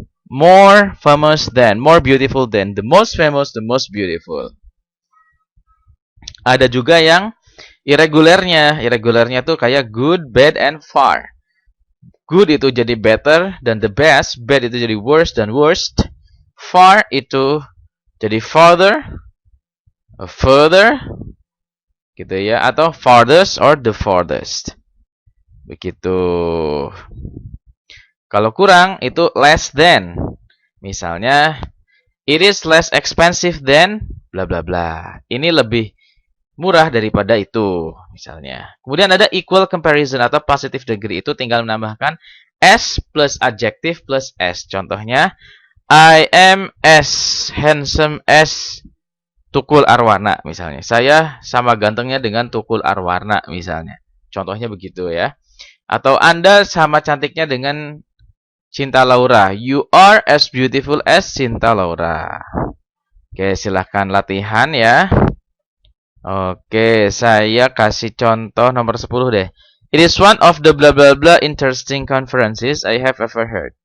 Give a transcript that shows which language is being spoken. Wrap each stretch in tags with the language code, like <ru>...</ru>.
<en>More famous than, more beautiful than, the most famous, the most beautiful.</en> <id>Ada juga yang irregularnya. Irregularnya tuh kayak good, bad, and far. Good itu jadi better dan the best. Bad itu jadi worse dan worst. Far itu jadi farther, further, gitu ya. Atau farthest or the farthest. Begitu. Kalau kurang itu</id> <en>less than.</en> <id>Misalnya,</id> <en>it is less expensive than bla bla bla.</en> <id>Ini lebih murah daripada itu, misalnya. Kemudian ada equal comparison atau positive degree, itu tinggal menambahkan s plus adjective plus s. Contohnya,</id> <en>I am as handsome as Tukul Arwana,</en> <id>misalnya. Saya sama gantengnya dengan Tukul Arwana, misalnya. Contohnya begitu ya. Atau Anda sama cantiknya dengan Cinta Laura.</id> <en>You are as beautiful as Cinta Laura.</en> <id>Oke, silahkan latihan ya. Oke, saya kasih contoh nomor 10 deh.</id> <en>It is one of the blah blah blah interesting conferences I have ever heard.</en>